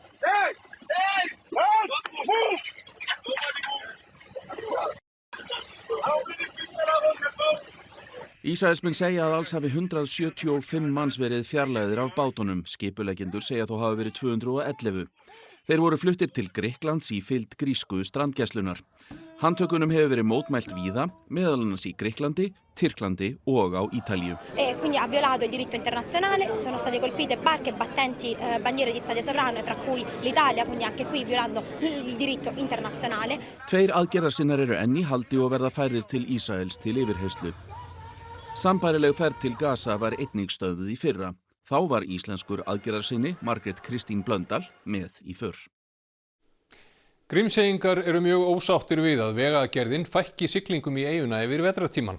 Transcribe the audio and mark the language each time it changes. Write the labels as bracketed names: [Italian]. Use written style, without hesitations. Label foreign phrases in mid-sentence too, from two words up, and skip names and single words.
[Icelandic] Ísraelsmenn segja að alls hafi 175 manns verið fjarlægðir af bátunum. Skipuleggjendur segja þó hafa verið 211. Þeir voru fluttir til Grikklands í fylgd grísku strandgæslunnar. Handtökunum hefur verið mótmælt víða, meðal annars í Grikklandi, Tyrklandi og á Ítalíu. [Italian] Quindi ha violato il diritto internazionale, sono state colpite barche battenti bandiere di Stato sovrano, tra cui l'Italia, quindi anche qui violando il diritto internazionale. [Icelandic] 2 aðgerðarsinnar eru enn í haldi og verða færðir til Ísraels til yfirheyrslu. Sambærileg ferð til Gaza var einnig stöðvuð í fyrra. Þá var íslenskur aðgerðarsinni Margrét Kristín Blöndal með í för. Grímseyingar eru mjög ósáttir við að Vegagerðin fækki siglingum í eyjuna yfir vetrartímann.